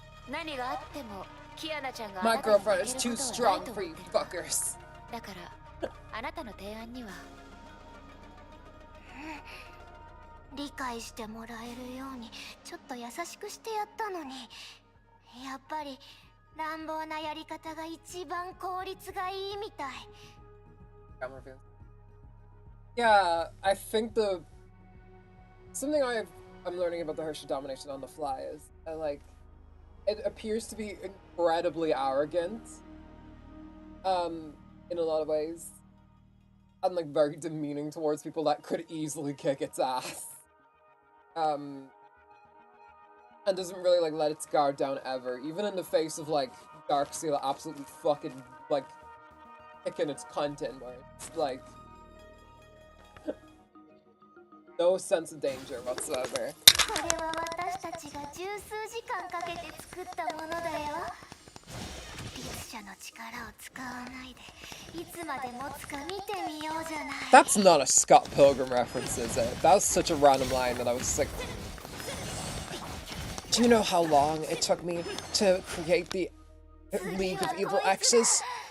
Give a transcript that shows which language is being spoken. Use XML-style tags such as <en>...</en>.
<ja>何があってもキアナちゃんが</ja> <en>My girlfriend is too strong for you fuckers.</en> <ja>だからあなたの提案には理解してもらえるようにちょっと優しくしてやったのに、やっぱり乱暴なやり方が一番効率がいいみたい。</ja> <en>Yeah, I think something I'm learning about the Hersher domination on the fly is it appears to be incredibly arrogant in a lot of ways, and like very demeaning towards people that could easily kick its ass, and doesn't really like let its guard down ever, even in the face of like Darkseal absolutely fucking like kicking its cunt in, where it's like no sense of danger whatsoever.</en> <ja>これは私たちが十数時間かけて作ったものだよ。律者の力を使わないでいつまで持つか見てみようじゃない。</ja> <en>That's not a Scott Pilgrim reference, is it? That was such a random line that I was just like, do you know how long it took me to create the League of Evil X's?</en>